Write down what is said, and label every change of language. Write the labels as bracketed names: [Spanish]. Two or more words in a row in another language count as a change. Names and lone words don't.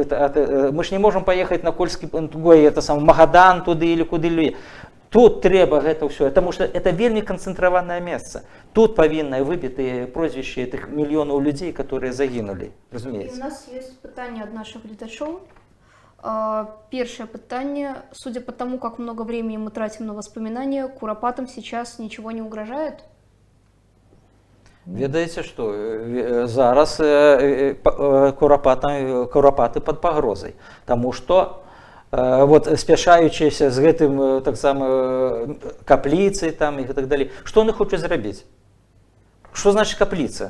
[Belarusian] Мы ж не можам паехаць на Кольскі Магадан туды или куды. Тут трэба гэта ўсё, таму што это вельмі канцэнтраванае месца. Тут павінны выбітыя прозвішчы этих мільёнаў людзей, которые загінулі. Разумееце. [Russian] У нас есть [Belarusian] пытанне ад наших гледачоў. [Russian] Первое пытание. Судя по тому, как много времени мы тратим на воспоминания, куропатам сейчас ничего не угрожает? [Belarusian] Ведаеце, што зараз курапаты пад пагрозай, таму што вот спяшаючыся з гэтым таксама капліцай там і так далей. Што яны хочуць зрабіць? Што значыць капліца?